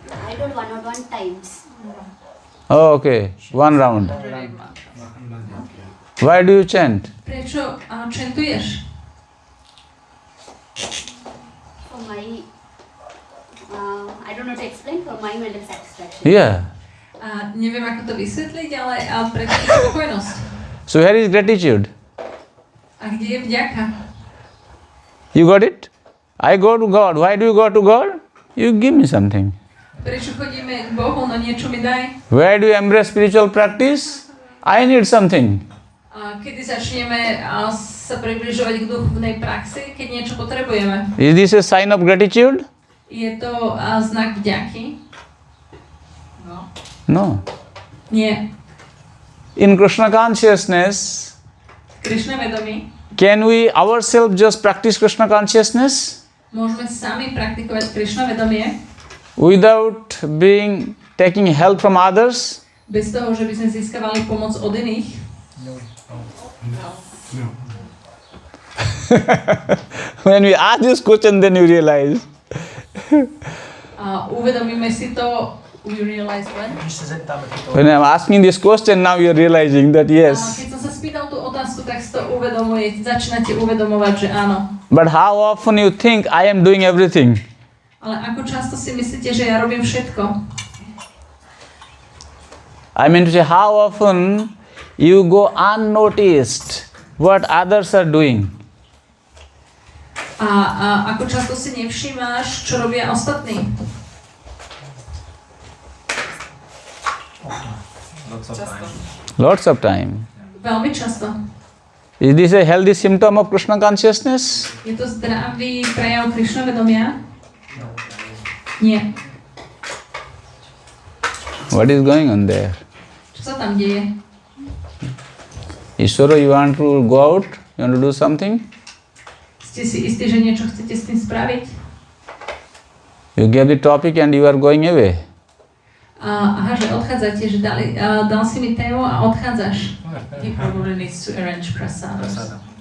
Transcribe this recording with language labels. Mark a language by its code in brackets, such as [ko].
[en] I don't 101 times. Oh, okay. One round. Why do you chant? [sk] Prečo čentuješ? [en] For my, I don't know to explain, for my mental satisfaction. Yeah. [sk] Neviem, ako to vysvetliť, ale pre takú spokojnosť. [en] So where is gratitude? [sk] A kde je vďaka? [en] You got it? I go to God. Why do you go to God? You give me something. [sk] Prečo chodíme k Bohu, no niečo mi daj? [en] Why do you embrace spiritual practice? I need something. [sk] Kedy začneme sa približovať k duchovnej praxi, keď niečo potrebujeme? [en] Is this a sign of gratitude? [sk] Je to znak vďaky? [en] No. [sk] Nie. [en] In Krishna consciousness, [sk] Krishna vedomí. [en] can we ourselves just practice Krishna consciousness [sk] Môžeme sami praktikovať Krishna vedomie [en] without taking help from others? [sk] bez toho, že by sme získavali pomoc od iných? [en] When we ask this question, then you realize. [sk] Uvedomíme si to. [en] We realize when? When I'm asking this question, now you're realizing that yes. [sk] Keď som sa spýtal tú otázku, tak si to začínate uvedomovať, že áno. [en] But how often you think I am doing everything? [sk] Ale ako často si myslíte, že ja robím všetko? [en] I mean to say, how often you go unnoticed what others are doing? [sk] A ako často si nevšímáš, čo robia ostatní? [en] Lots of time. [sk] Veľmi často. [en] Is this a healthy symptom of Krishna consciousness? [sk] Je to zdravý prejav Krishna vedomia? Nie. [en] What is going on there? [sk] Čo sa tam deje? [en] Ishvara, you want to go out? You want to do something? [sk] Ste si istí, že niečo chcete s tým spraviť? [en] You gave the topic and you are going away. [sk] Aha, že odchádzate, že dal si mi tému a odchádzaš. [en] He probably needs to arrange prasadams.